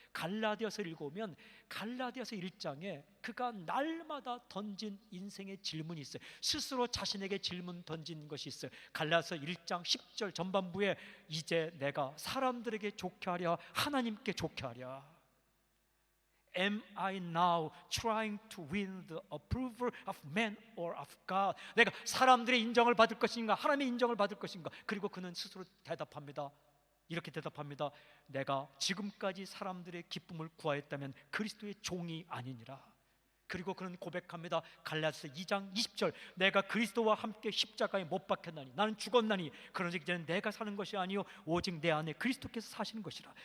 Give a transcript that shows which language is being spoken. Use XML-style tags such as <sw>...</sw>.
<ko>갈라디아서를 읽으면 갈라디아서 1장에 그가 날마다 던진 인생의 질문이 있어요. 스스로 자신에게 질문 던진 것이 있어요. 갈라디아서 1장 10절 전반부에 이제 내가 사람들에게 좋게 하랴 하나님께 좋게 하랴.</ko> <en>Am I now trying to win the approval of man or of God?</en> <ko>내가 사람들의 인정을 받을 것인가 하나님의 인정을 받을 것인가? 그리고 그는 스스로 대답합니다. 이렇게 대답합니다. 내가 지금까지 사람들의 기쁨을 구하였다면 그리스도의 종이 아니니라. 그리고 그는 고백합니다. 갈라디아서 2장 20절 내가 그리스도와 함께 십자가에 못 박혔나니 나는 죽었나니 그러나 이제는 내가 사는 것이 아니요 오직 내 안에 그리스도께서 사시는 것이라.</ko>